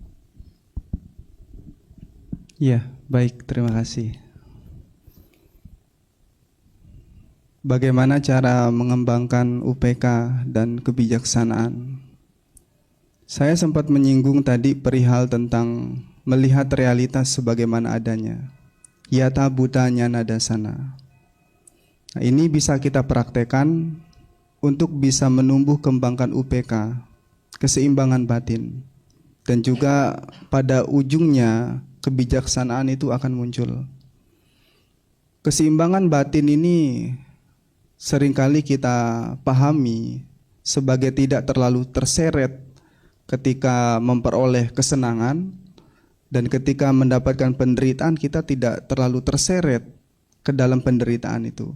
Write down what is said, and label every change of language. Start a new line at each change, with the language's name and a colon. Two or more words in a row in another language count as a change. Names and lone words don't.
Indonesian: Ya, baik, terima kasih. Bagaimana cara mengembangkan UPK dan kebijaksanaan? Saya sempat menyinggung tadi perihal tentang melihat realitas sebagaimana adanya.
Pali: Yata bhutanya nadasana.
Indonesian: Nah, ini bisa kita praktekkan untuk bisa menumbuh kembangkan UPK, keseimbangan batin. Dan juga pada ujungnya kebijaksanaan itu akan muncul. Keseimbangan batin ini seringkali kita pahami sebagai tidak terlalu terseret ketika memperoleh kesenangan, dan ketika mendapatkan penderitaan kita tidak terlalu terseret ke dalam penderitaan itu.